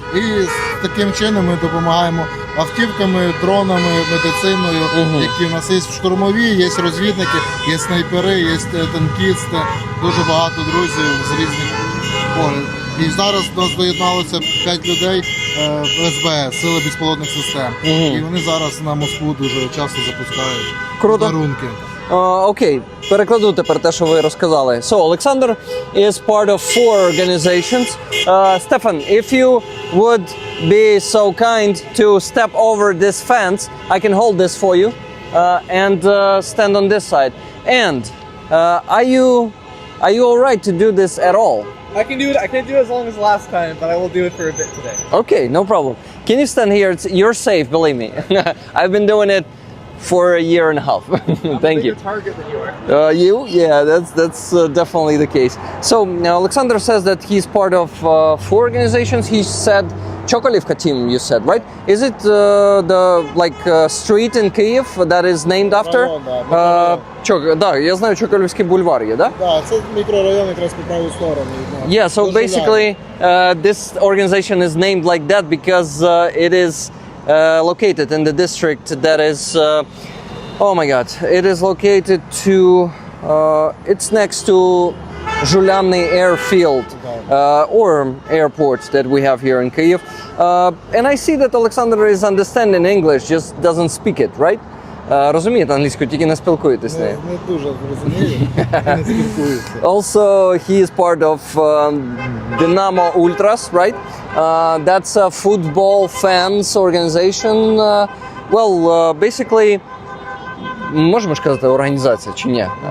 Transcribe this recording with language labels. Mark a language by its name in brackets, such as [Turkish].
[Ukrainian] І таким чином ми допомагаємо автівками, дронами, медициною, які в нас є в штурмовій, є розвідники, є снайпери, є танкісти, дуже багато друзів з різних поглядів. І зараз до нас доєдналося 5 людей СБС, Сили безпілотних систем. І вони зараз на Москву дуже часто запускають дарунки. Окей, перекладу тепер те, що ви розказали. [English] So, Alexander is part of 4 organizations. Stefan, if you would be so kind to step over this fence, I can hold this for you and stand on this side. And are you all right to do this at all? I can do it. I can't do it as long as last time, but I will do it for a bit today. Okay, no problem. Can you stand here? You're safe, believe me. I've been doing it for a year and a half. Thank you. Target than you are. You? Yeah, that's definitely the case. So Alexander says that he's part of 4 organizations. He said Chokolivka team, you said, right? Is it the street in Kyiv that is named after? [Ukrainian] Район, да, Да, я знаю, Чоколівський бульвар є, да? Да, це мікрорайон якраз по праву сторону. [English] Yeah, so basically this organization is named like that because it is located in the district that is, oh my god, it is located to, it's next to Zhulyamny airfield or airport that we have here in Kyiv. And I see that Alexandra is understanding English, just doesn't speak it, right? [Ukrainian] Розумієте англійську, тільки не спілкуєтесь нею. Не дуже розумію, не спілкуюся. [English] Also, he is part of Dynamo Ultras, right? That's a football fans organization. Basically, [Ukrainian] можемо ж казати організація чи ні?